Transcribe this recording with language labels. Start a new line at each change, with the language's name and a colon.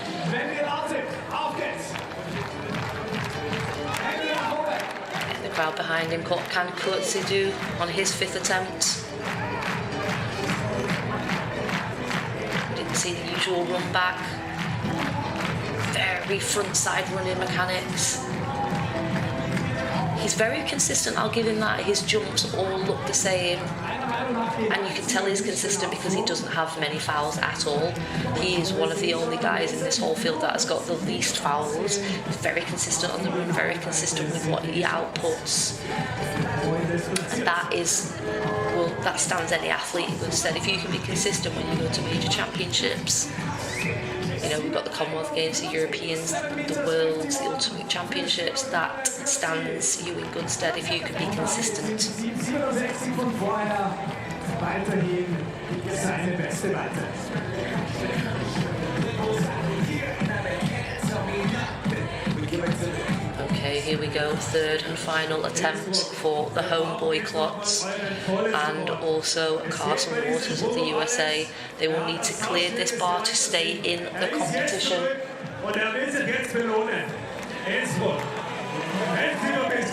German: Wenn wir laut sind, auf geht's.
English: The crowd behind him, what can Kurzi do on his 5th attempt? See the usual run back, very front side running mechanics. He's very consistent, I'll give him that. His jumps all look the same, and you can tell he's consistent because he doesn't have many fouls at all. He is one of the only guys in this whole field that has got the least fouls. He's very consistent on the run, very consistent with what he outputs, and that is, well, that stands any athlete in good stead. If you can be consistent when you go to major championships, you know, we've got the Commonwealth Games, the Europeans, the Worlds, the Ultimate Championships, that stands you in good stead if you can be consistent.
German: 67 von vorher, weiterhin seine beste Weite.
English: Okay, here we go, 3rd and final attempt for the homeboy Klotz and also Carson Waters of the USA. They will need to clear this bar to stay in the competition.
German: Und will sich jetzt belohnen. Innsbruck. Innsbruck.